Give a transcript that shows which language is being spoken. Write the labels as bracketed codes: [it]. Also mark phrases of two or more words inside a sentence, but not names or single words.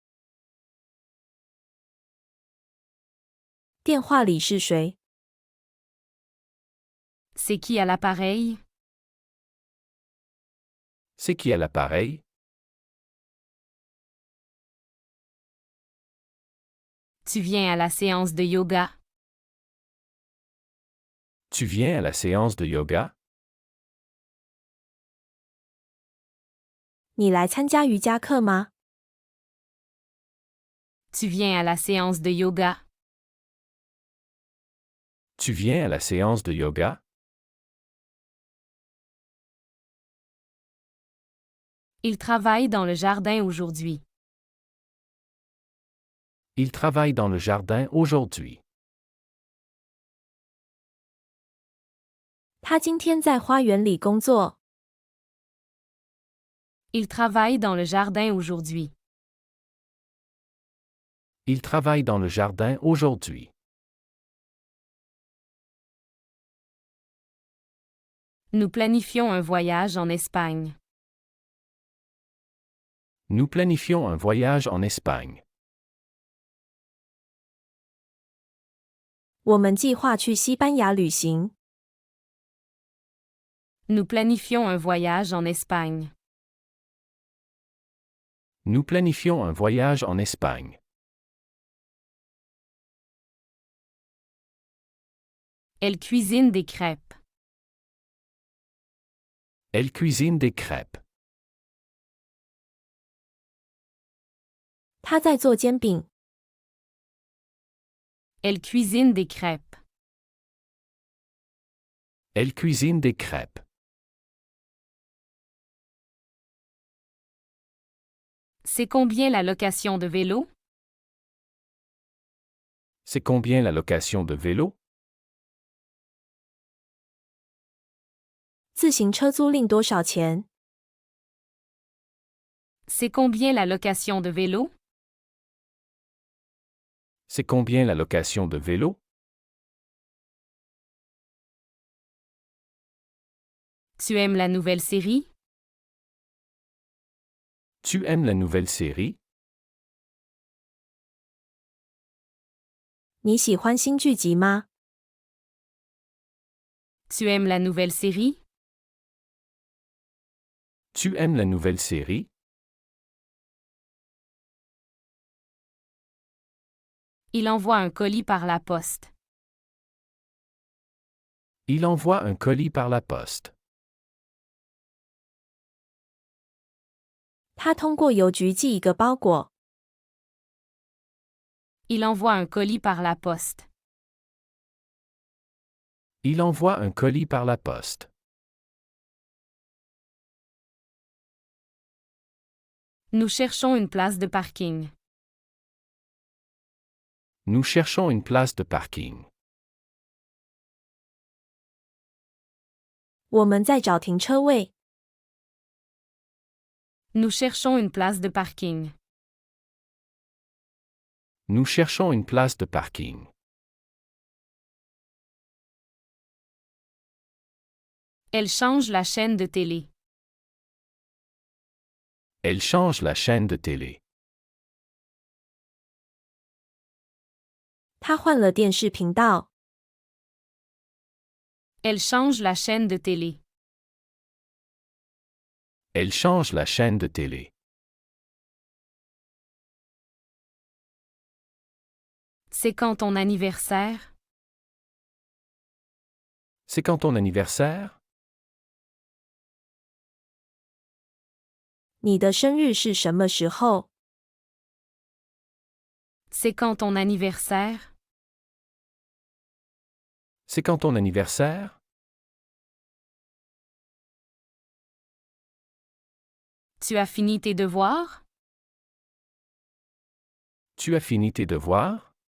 [zh] 电话里是谁？ [fr] C'est qui à l'appareil? C'est qui à l'appareil? Tu viens à la séance de yoga. Tu viens à la séance de yoga? [zh] 你来参加瑜伽课吗？ [fr] Tu viens à la séance de yoga. Tu viens à la séance de yoga? Il travaille dans le jardin aujourd'hui. Il travaille dans le jardin aujourd'hui. [zh] 他今天在花园里工作。 [fr] Il travaille dans le jardin aujourd'hui. Il travaille dans le jardin aujourd'hui. Nous planifions un voyage en Espagne. Nous planifions un voyage en Espagne. [zh] 我们计划去西班牙旅行。 [fr] Nous planifions un voyage en Espagne. Nous planifions un voyage en Espagne. Elle cuisine des crêpes. Elle cuisine des crêpes. [zh] 他在做煎饼。 [fr] Elle cuisine des crêpes. Elle cuisine des crêpes. C'est combien la location de vélo? C'est combien la location de vélo? [zh] 自行车租赁多少钱？ [fr] C'est combien la location de vélo? C'est combien la location de vélo? Tu aimes la nouvelle série? Tu aimes la nouvelle série? [zh] 你喜欢新剧集吗？ [fr] Tu aimes la nouvelle série? Tu aimes la nouvelle série? Il envoie un colis par la poste. Il envoie un colis par la poste. [zh] 他通过邮局寄一个包裹。 [fr] Il envoie un colis par la poste. Il envoie un colis par la poste. Nous cherchons une place de parking. Nous cherchons une place de parking. [zh] 我们在找停车位。 [fr] Nous cherchons une place de parking. Nous cherchons une place de parking. Elle change la chaîne de télé. Elle change la chaîne de télé. [zh] 他换了电视频道。 [fr] Elle change la chaîne de télé. Elle change la chaîne de télé. C'est quand ton anniversaire? C'est quand ton anniversaire? [zh] 你的生日是什么时候？ [fr] C'est quand ton anniversaire? C'est quand ton anniversaire? Tu as fini tes devoirs? Tu as fini tes devoirs?